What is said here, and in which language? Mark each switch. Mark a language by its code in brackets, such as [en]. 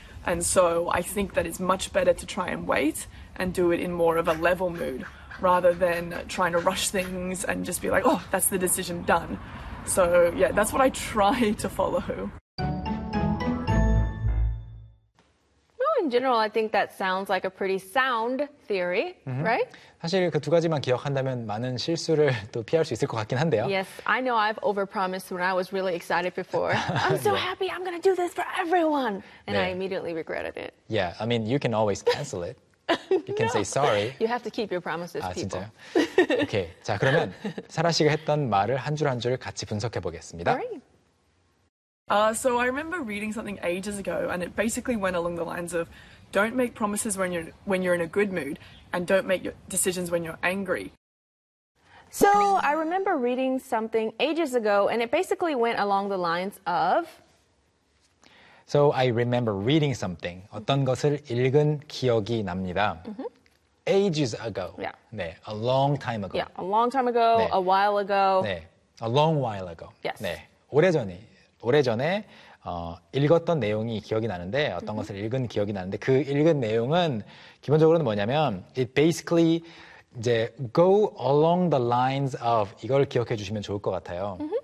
[en] And so I think that it's much better to try and wait and do it in more of a level mood rather than trying to rush things and just be like, oh, that's the decision done. So yeah, that's what I try to follow. In general, I think that sounds like a pretty sound theory, right? [ko] 사실 그 두 가지만 기억한다면 많은 실수를 또 피할 수 있을 것 같긴 한데요. [en] Yes, I know I've overpromised when I was really excited before. I'm so happy I'm going to do this for everyone. And 네. I immediately regretted it. Yeah, I mean, you can always cancel it. You can no. say sorry. You have to keep your promises, people. [ko] 아, 진짜요? 오케이, 자, 그러면 사라 씨가 했던 말을 한 줄 한 줄 같이 분석해 보겠습니다. [en] Great. So I remember reading something ages ago, and it basically went along the lines of don't make promises when you're in a good mood, and don't make your decisions when you're angry. So I remember reading something ages ago, and it basically went along the lines of... So I remember reading something. [ko] 어떤 것을 읽은 기억이 납니다. [en] Ages ago. Yeah. 네, a long time ago. Yeah, a long time ago, 네. a while ago. 네, a long while ago. Yes. [ko] 네, 오래전이. 오래전에 읽었던 내용이 기억이 나는데 어떤 것을 읽은 기억이 나는데 그 읽은 내용은 기본적으로는 뭐냐면 [en] it basically [ko] 이제 [en] go along the lines of [ko] 이걸 기억해 주시면 좋을 것 같아요.